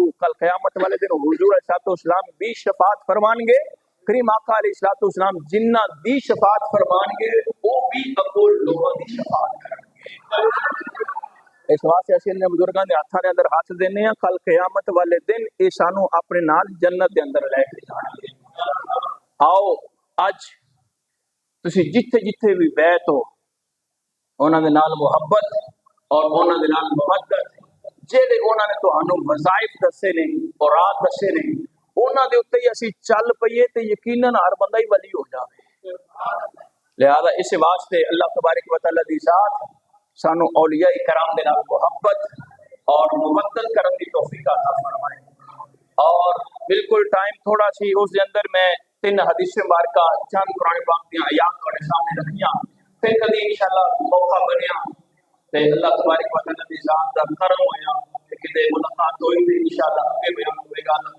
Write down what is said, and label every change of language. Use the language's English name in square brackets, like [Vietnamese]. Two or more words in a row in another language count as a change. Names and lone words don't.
[Punjabi] کل قیامت والے دن حضور علیہ السلام بھی شفاعت فرمان گے، کریم آقا علیہ السلام جنہ دی شفاعت فرمان گے وہ بھی اگو لوگوں دی شفاعت کریں گے۔ اس واسطے اسی نے بزرگاں دے ہاتھاں دے اندر ہاتھ دینے ہیں، کل قیامت والے دن اے سانو اپنے نال جنت دے اندر لے کے جانا ہے۔ آؤ اج تسی جتھے جتھے بھی بیت ہو انہاں دے نال محبت اور انہاں دے نال محبت جہے انہاں نے تہانوں وظائف دسے نے اور رات دسے نے انہاں دے اوتے ہی اسی چل پئیے تے یقیناً ہر بندہ ہی ولی ہو جاوے۔ لہذا اس واسطے اللہ تبارک و تعالی دی ذات سانو اولیاء کرام دے نال محبت اور مبدل کرن دی توفیق عطا فرمائے۔ اور بالکل ٹائم تھوڑا سی اس دے اندر میں 3 حدیث مبارکہ چند قرآن پاک دی آیات تھوڑے سامنے رکھیاں، پھر کبھی انشاءاللہ موقع بنیا تے اللہ تبارک و تعالی دی ذات دا کرم ہویا کہ کدے ملاقات ہوئی تے انشاءاللہ اگے بیان ہوئے گا۔